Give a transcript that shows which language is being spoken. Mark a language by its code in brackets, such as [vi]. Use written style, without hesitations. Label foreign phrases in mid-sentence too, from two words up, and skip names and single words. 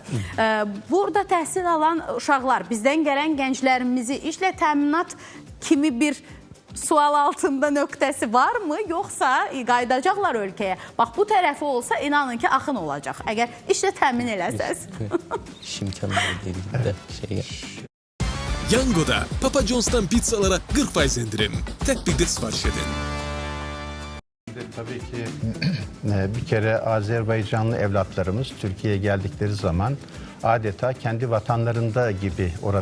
[az] Burada təhsil alan uşaqlar, bizdən gələn gənclərimizi işlə təminat kimi bir sual altında nöqtəsi varmı, yoxsa qayıdacaqlar ölkəyə? Bax, bu tərəfi olsa inanın ki, axın olacaq, əgər işlə təmin eləsəz. [tr] İş imkanları ilgili de şeye. Yango'da Papa John's'tan pizzalara 40% indirim. Tek bir de sipariş edin. Tabii ki bir kere Azerbaycanlı evlatlarımız Türkiye'ye geldikleri zaman adeta kendi vatanlarında gibi orada